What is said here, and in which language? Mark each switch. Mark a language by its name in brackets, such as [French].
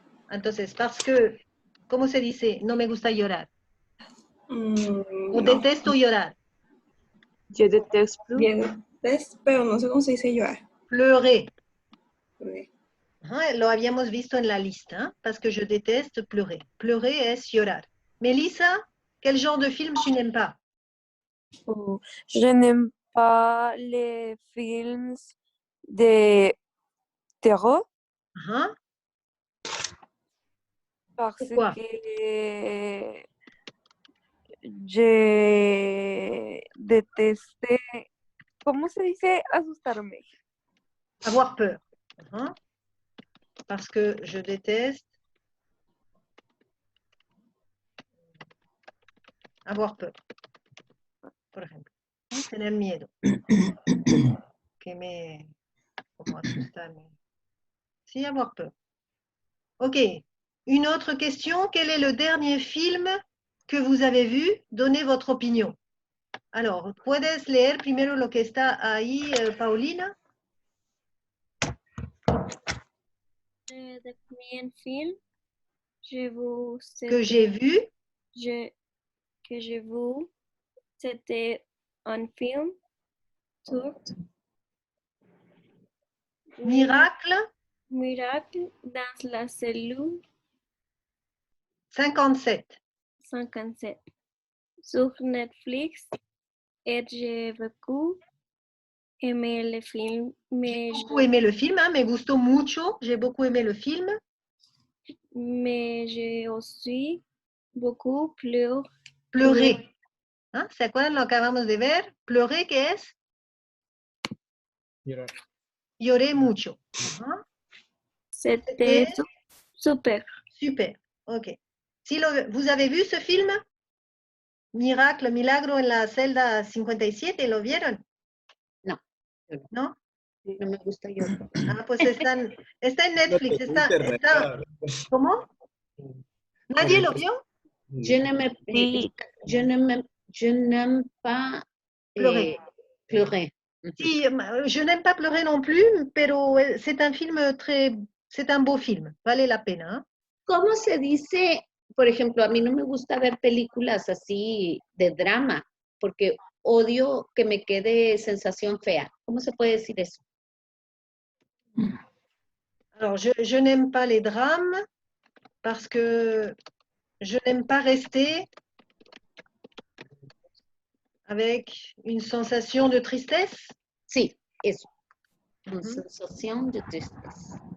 [Spanish] Entonces, [French] parce que, [Spanish] ¿cómo se dice? No me gusta llorar. O detesto llorar. [French] Je déteste [Spanish] pero no sé cómo se dice llorar. [French] Pleurer. [Spanish] Lo habíamos visto en la lista, hein? [French] Parce que je déteste pleurer. [Spanish] Pleurer es llorar. [French] Melissa, quel genre de film tu n'aimes pas? Je n'aime pas les films de terror. Parce Pourquoi? que je déteste, [Spanish] ¿cómo se dice asustarme? [French] Avoir peur. Parce que je déteste avoir peur. [Spanish] Por ejemplo, tener miedo. Como asustarme. Sí, [French] avoir peur. [Spanish] Ok. [French] Une autre question. Quel est le dernier film que vous avez vu? Donnez votre opinion. [Spanish] Alors, ¿puedes leer primero lo que está ahí, Paulina? [French] Le dernier film Que j'ai vu. Que j'ai vu, c'était un film turc. Miracle. Miracle dans la cellule 57. 57. Sur Netflix. Et j'ai beaucoup aimé le film. J'ai beaucoup aimé le film, hein, [Spanish] me gustó mucho. [French] J'ai beaucoup aimé le film. Mais j'ai aussi beaucoup pleuré. Pleurer. ¿Ah? [Spanish] ¿Se acuerdan lo que acabamos de ver? Pleurer, ¿qué es? Llorar. Lloré mucho. [French] C'était super. Super, ok. ¿Vous avez vu ce film? [Spanish] Miracle, Milagro en la celda 57, ¿lo vieron? No. ¿No? No me gusta llorar. Ah, pues está en Netflix. ¿Cómo? ¿Nadie lo vio? [French] Je n'aime pas pleurer. [Spanish] Sí, [French] je n'aime pas pleurer non plus, [Spanish] pero [French] c'est un film c'est un beau film, [Spanish] vale la pena. ¿Eh? ¿Cómo se dice? Por ejemplo, a mí no me gusta ver películas así de drama, porque odio que me quede sensación fea. ¿Cómo se puede decir eso? [French] Alors, je n'aime pas les drames parce que je n'aime pas rester avec une sensation de tristesse. [Spanish] Sí, eso. [French] Une sensation de tristesse.